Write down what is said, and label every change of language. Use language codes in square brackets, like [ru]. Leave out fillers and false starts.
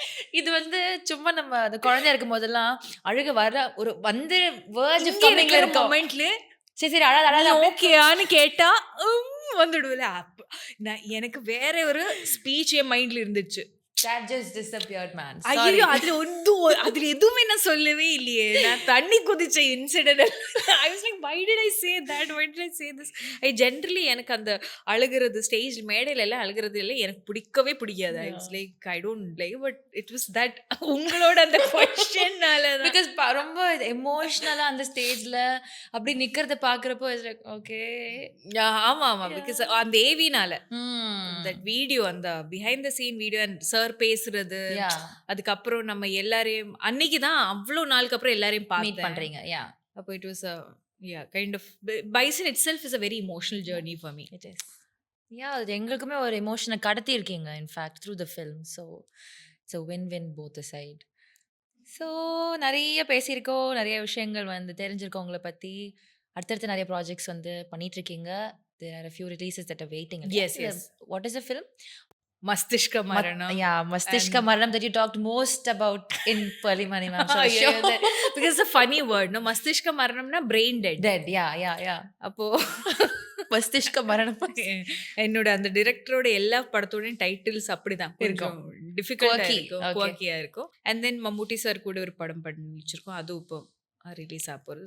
[ta] இது வந்து சும்மா நம்ம அந்த குழந்தையா இருக்கும் போதெல்லாம் அழுக வர ஒரு வந்து வேர்ஜ் கம்மிங்ல இருக்க மொமெண்ட்ல சரி சரி அழாத அழாத ஓகேயான்னு கேட்டா வந்துடுவில்ல. நான் எனக்கு வேற ஒரு ஸ்பீச் என் மைண்ட்ல இருந்துச்சு. [en] that just disappeared man. [ta] ஐயோ அதுல எதுவுமே நான் சொல்லவே இல்லையே. நான் தண்ணி குதிச்ச incident. [en] I was like why did I say that, why did I say this? I generally [ta] எனக்கு அந்த அழுகிறது ஸ்டேஜ் மேடையில எல்லாம் அழுகிறது இல்லை, எனக்கு பிடிக்கவே பிடிக்காது. [en] I was like I don't like, but it was that [ta] உங்களோட அந்த கொஸ்டின்னால because ரொம்ப எமோஷனலா அந்த ஸ்டேஜ்ல அப்படி நிக்கிறத பாக்குறப்போ [en] it's like okay. [ta] ஆமா ஆமா because அந்த ஏவினால that வீடியோ, அந்த behind the scene video and sir பேசுறது, அதுக்கப்புறம் நம்ம எல்லாரையும் அன்னைக்கு தான் அவ்வளோ நாளுக்கு அப்புறம் எல்லாரையும் மீட் பண்றீங்க. [en] அப்போ it was a kind of Bison itself is a very emotional journey for me. It is. [ta] அது எங்களுக்குமே ஒரு எமோஷனை கடத்தி இருக்கீங்க [en] in fact through the film, so it's a win-win both the side. [ta] So நிறைய பேசியிருக்கோம், நிறைய விஷயங்கள் வந்து தெரிஞ்சிருக்கோம் உங்களை பற்றி. அடுத்தடுத்து நிறைய ப்ராஜெக்ட்ஸ் வந்து பண்ணிட்டு இருக்கீங்க. [en] There are a few releases that are waiting. Yes. What is the film? [ta] மஸ்திஷ்க மரணம். [en] மஸ்திஷ்க மரணம் that you talked most about in Palimani ma'am show. Because it's a funny word, no? [ta] மஸ்திஷ்க மரணம்னா brain dead. அப்போ மஸ்திஷ்க மரணம் என்னோட அந்த டைரக்டரோட எல்லா படத்தோடையும் டைட்டில்ஸ் அப்படிதான் இருக்கும், டிஃபிகல்ட்டா இருக்கும், குவாக்கியா இருக்கும். அண்ட் தென் மம்முட்டி சார் கூட ஒரு படம் பண்ணி வச்சிருக்கோம், அதுவும் இப்போ ரிலீஸ் ஆக போகுது.